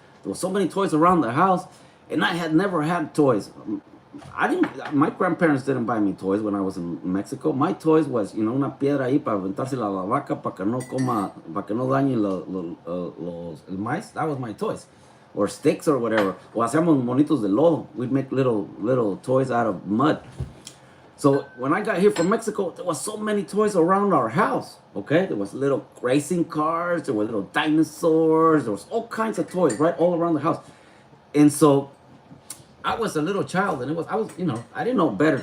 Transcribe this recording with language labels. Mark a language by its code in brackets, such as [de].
[en] There were so many toys around the house, and I had never had toys. My grandparents didn't buy me toys when I was in Mexico. My toys was, you know, [es] una piedra ahí para aventársela a la vaca para que no dañen el maíz. [en] That was my toys. Or sticks or whatever. [es] O hacíamos monitos de lodo. [en] We'd make little toys out of mud. So when I got here from Mexico, there was so many toys around our house, okay? There was little racing cars, there were little dinosaurs, there was all kinds of toys, right, all around the house. And so I was a little child, and you know, I didn't know better.